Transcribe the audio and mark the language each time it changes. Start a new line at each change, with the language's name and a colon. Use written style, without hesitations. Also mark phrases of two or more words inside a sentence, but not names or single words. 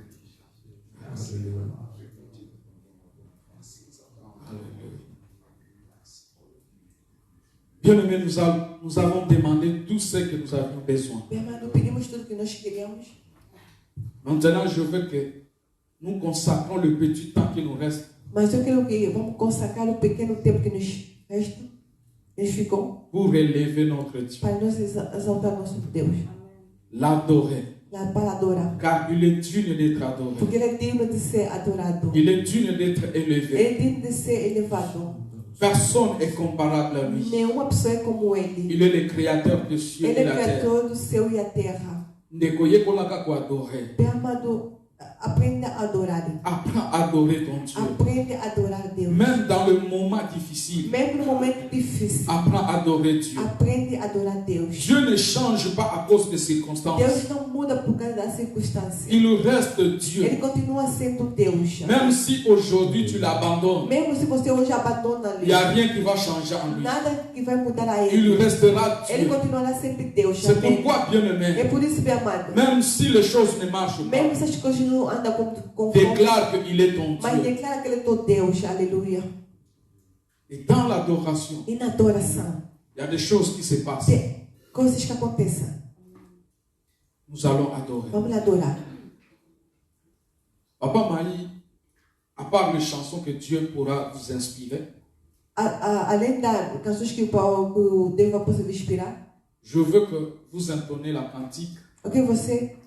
French: Bien-aimés, nous avons demandé tout ce que nous avions besoin. Maintenant, je veux que nous consacrons le petit temps qui nous reste.
Portuguese: Mas eu quero que vamos consagrar o pequeno tempo que nos resta, nos ficou,
French: pour élever notre Dieu,
Portuguese: para nós exaltar nosso Deus,
French: l'adorer,
Portuguese: para adorar,
French: car il est digne d'être adoré,
Portuguese: porque Ele é digno de ser adorado,
French: il est digne d'être élevé.
Portuguese: Ele é digno de ser elevado.
French: Personne n'est comparable à lui.
Portuguese: Nenhuma pessoa é como Ele.
French: Il est le créateur des cieux
Portuguese: Ele
French: et
Portuguese: é
French: de la terre.
Portuguese: criador do céu e a terra.
Lingala: Ndekoye kolaka ko adorer.
Portuguese: Bem amado, aprenda a adorar.
French: Apprends à adorer ton Dieu.
Portuguese: Aprende a adorar Deus.
French: Même dans le moment difficile,
Portuguese: Mesmo no momento difícil,
French: apprends à adorer Dieu.
Portuguese: aprende a adorar Deus.
French: Dieu ne change pas à cause des circonstances.
Portuguese: Deus não muda por causa das circunstâncias.
French: Il reste Dieu.
Portuguese: Ele continua sendo Deus.
French: Même si aujourd'hui tu l'abandonnes,
Portuguese: Mesmo se você hoje abandona
French: il n'y a
Portuguese: Ele,
French: rien qui va changer en lui.
Portuguese: nada que vai mudar a
French: Il
Portuguese: Ele.
French: restera
Portuguese: Ele
French: Dieu.
Portuguese: continuará sempre Deus.
French: C'est
Portuguese: Amém.
French: pourquoi, bien-aimé,
Portuguese: É por isso, meu amado,
French: même si les choses ne marchent pas,
Portuguese: mesmo se as coisas não andam conforme,
French: déclare qu'il est ton
Portuguese: mas
French: Dieu.
Portuguese: declara que Ele é teu Deus. Aleluia.
French: Et dans l'adoration,
Portuguese: E na adoração,
French: il y a des choses qui se passent.
Portuguese: tem coisas que acontecem.
French: Nous allons adorer.
Portuguese: Vamos lá adorar.
French: Papa Maï, à part les chansons que Dieu pourra vous inspirer,
Portuguese: Além das canções que o Deus vai poder inspirar,
French: je veux que vous intonnez la cantique
Portuguese: ok, você